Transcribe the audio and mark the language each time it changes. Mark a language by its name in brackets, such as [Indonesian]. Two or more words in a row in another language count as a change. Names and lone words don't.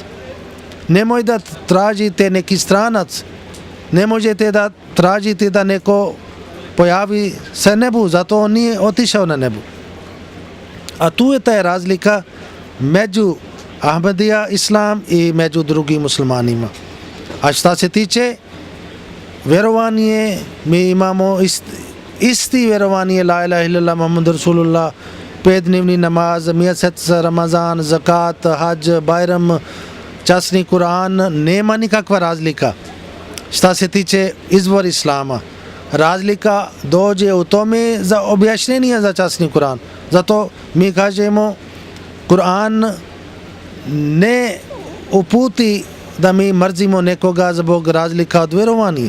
[Bosnian] Nemoj da tražite neki stranac, ne možete da tražite da neko pojavi se nebu, zato on nije otišao na nebu. A tu je ta razlika među Ahmadija islam i među drugim muslimanima. A šta se tiče vjerovanje, mi imamo isti vjerovanje [Arabic] لا إله إلا الله محمد رسول الله, [Bosnian] 5-dnevni namaz, mjesec Ramazan, zakat, hađ, bajram, časni Kur'an, nema nikakva razlika. Šta se tiče izvor islama, razlika dođe u tome za objašnjenje za časni Kur'an. Zato mi kažemo Kur'an ne uputi da mi mrzimo nekoga zbog razlika od vjerovanja.